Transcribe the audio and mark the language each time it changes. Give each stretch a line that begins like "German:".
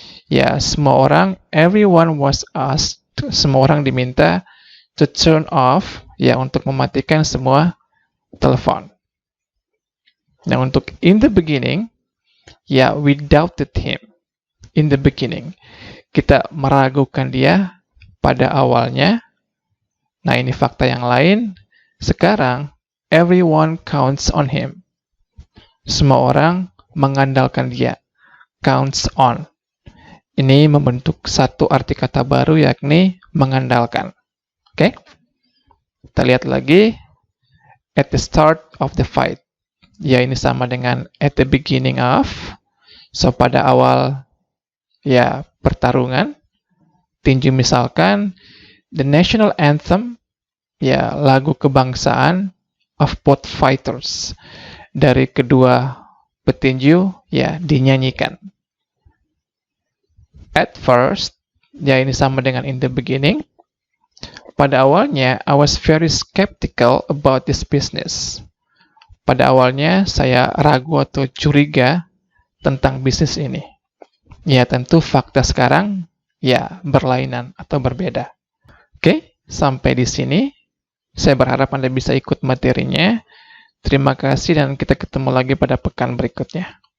Indonesian: Ya, semua orang,
English: everyone was asked,
Indonesian: semua orang diminta
English: to turn off,
Indonesian: ya untuk mematikan semua telepon. Nah, untuk
English: in the beginning, ya we doubted him.
Indonesian: In the beginning, kita meragukan dia pada awalnya. Nah, ini fakta yang lain.
English: Sekarang, everyone counts on him.
Indonesian: Semua orang mengandalkan dia. Counts on. Ini membentuk satu arti kata baru, yakni mengandalkan. Oke? Kita lihat lagi.
English: At the start of the fight.
Indonesian: Ya, ini sama dengan at the beginning of. So, pada awal ya pertarungan. Tinju misalkan
English: the national anthem,
Indonesian: ya lagu kebangsaan
English: of both fighters,
Indonesian: dari kedua petinju ya dinyanyikan. At first, ya ini sama dengan in the beginning. Pada awalnya,
English: I was very skeptical about this business.
Indonesian: Pada awalnya, saya ragu atau curiga tentang bisnis ini. Ya tentu fakta sekarang ya berlainan atau berbeda. Oke, sampai di sini. Saya berharap Anda bisa ikut materinya. Terima kasih dan kita ketemu lagi pada pekan berikutnya.